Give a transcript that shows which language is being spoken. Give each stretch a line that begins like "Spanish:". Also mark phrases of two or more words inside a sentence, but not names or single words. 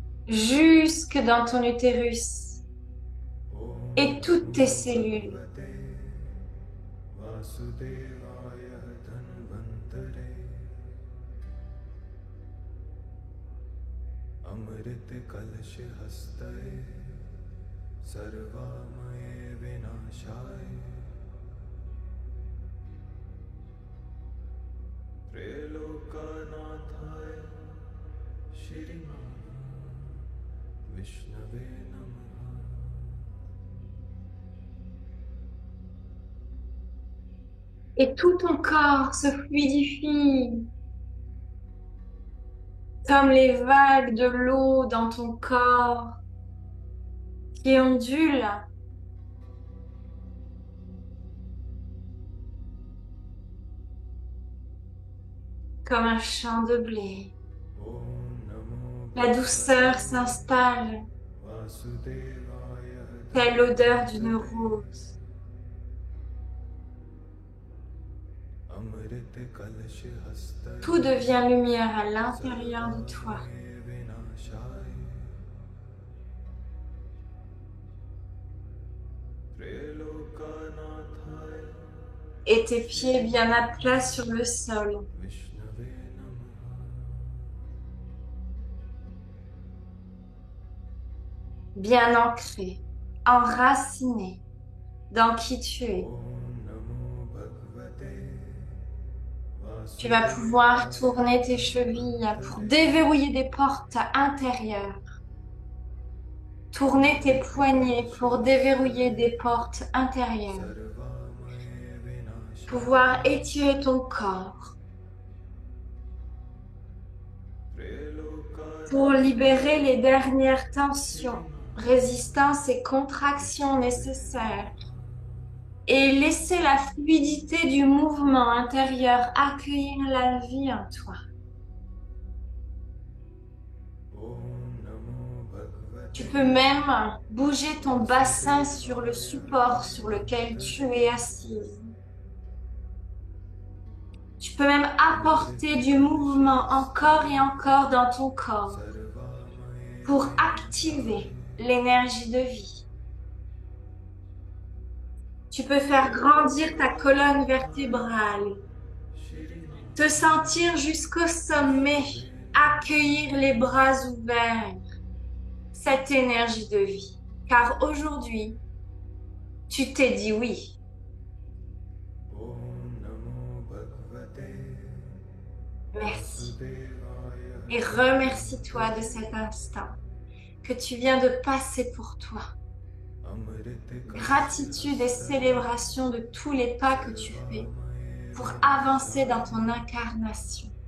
French: jusque dans ton utérus
Sanskrit: ॐ
French: et toutes tes cellules.
Sanskrit: भगवते वासुदेवाय धन्वन्तरे अमृतकलशहस्तये सर्वामये विनाशाय त्रैलोक्यनाथाय श्रीमन् विष्णवे नमः।
French: Et tout ton corps se fluidifie comme les vagues de l'eau dans ton corps qui ondulent comme un champ de blé.
Sanskrit: ॐ नमो
French: La douceur s'installe,
Sanskrit: वासुदेवाय
French: telle l'odeur d'une rose.
Sanskrit: अमृतकलशहस्तये
French: Tout devient lumière à l'intérieur de toi.
Sanskrit: विनाशाय त्रैलोक्यनाथाय
French: Et tes pieds bien à plat sur le sol,
Sanskrit: विष्णवे नमः।
French: bien ancrés, enracinés dans qui tu es.
Sanskrit: ॐ नमो भगवते
French: Tu vas pouvoir tourner tes chevilles pour déverrouiller des portes intérieures. Tourner tes poignets pour déverrouiller des portes intérieures.
Sanskrit: सर्वामये विनाशाय
French: Pouvoir étirer ton corps pour libérer les dernières tensions, résistances et contractions nécessaires. Et laisser la fluidité du mouvement intérieur accueillir la vie en toi.
Sanskrit: ॐ नमो भगवते
French: Tu peux même bouger ton bassin sur le support sur lequel tu es assise. Tu peux même apporter du mouvement encore et encore dans ton corps
Sanskrit: सर्वामये
French: pour activer l'énergie de vie. Tu peux faire grandir ta colonne vertébrale, te sentir jusqu'au sommet, accueillir les bras ouverts cette énergie de vie. Car aujourd'hui, tu t'es dit oui.
Sanskrit: ॐ नमो भगवते
French: Merci.
Sanskrit: वासुदेवाय
French: Et remercie-toi de cet instant que tu viens de passer pour toi. Gratitude et célébration de tous les pas que tu fais pour avancer dans ton incarnation.